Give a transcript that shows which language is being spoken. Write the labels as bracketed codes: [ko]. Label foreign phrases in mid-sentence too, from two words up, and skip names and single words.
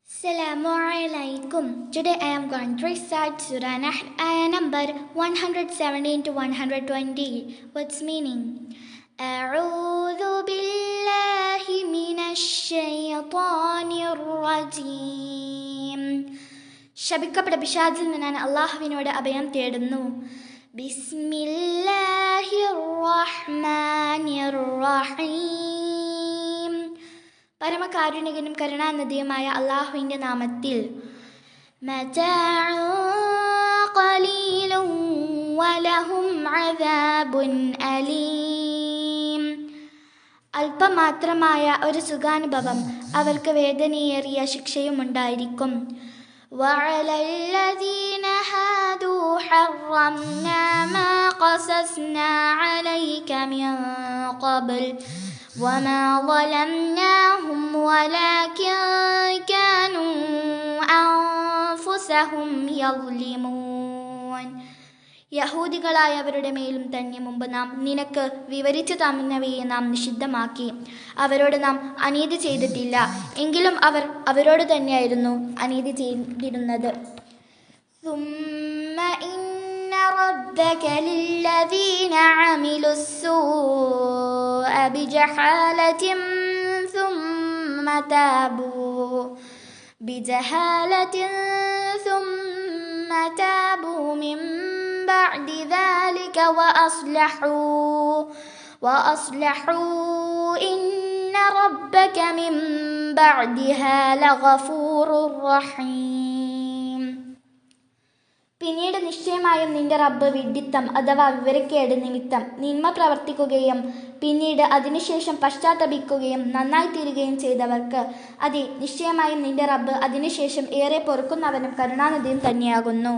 [ar] السلام عليكم. [en] Today I am going to recite Surah Nahl, ayah number 117 to 120. What's meaning? [ar] أعوذ بالله من الشيطان الرجيم. [ml] ശപിക്കപ്പെട്ട പിശാചിൽ നിന്നാണ് അള്ളാഹുവിനോട് അഭയം തേടുന്നു. [ar] بسم الله الرحمن الرحيم. [ml] പരമകാരുണികനും കരുണാനിധിയുമായ അള്ളാഹുവിൻ്റെ നാമത്തിൽ. [ar] متاع قليل ولهم عذاب أليم. [ml] അല്പം മാത്രമായ ഒരു സുഖാനുഭവം, അവർക്ക് വേദനയേറിയ ശിക്ഷയും ഉണ്ടായിരിക്കും. [ar] وعلى الذين هادوا حرمنا ما قصصنا عليك من قبل وما ظلمناهم ولكن كانوا أنفسهم يظلمون. [ml] യഹൂദികളായവരുടെ മേലും തന്നെ മുമ്പ് നാം നിനക്ക് വിവരിച്ചു തന്നവയെ നാം നിഷിദ്ധമാക്കി. അവരോട് നാം അനീതി ചെയ്തിട്ടില്ല, എങ്കിലും അവർ അവരോട് തന്നെയായിരുന്നു അനീതി ചെയ്തിരുന്നത്. [ar] ربك للذين عملوا السوء بجهالة ثم تابوا من بعد ذلك وأصلحوا إن ربك من بعدها لغفور رحيم. [ml] പിന്നീട് നിശ്ചയമായും നിന്റെ റബ്ബ് വിഡ്ഢിത്തം അഥവാ വിവരക്കേട് നിമിത്തം നിന്മ പ്രവർത്തിക്കുകയും പിന്നീട് അതിനുശേഷം പശ്ചാത്തപിക്കുകയും നന്നായി തീരുകയും ചെയ്തവർക്ക് അതെ, നിശ്ചയമായും നിന്റെ റബ്ബ് അതിനുശേഷം ഏറെ പൊറുക്കുന്നവനും കരുണാനിധിയും തന്നെയാകുന്നു.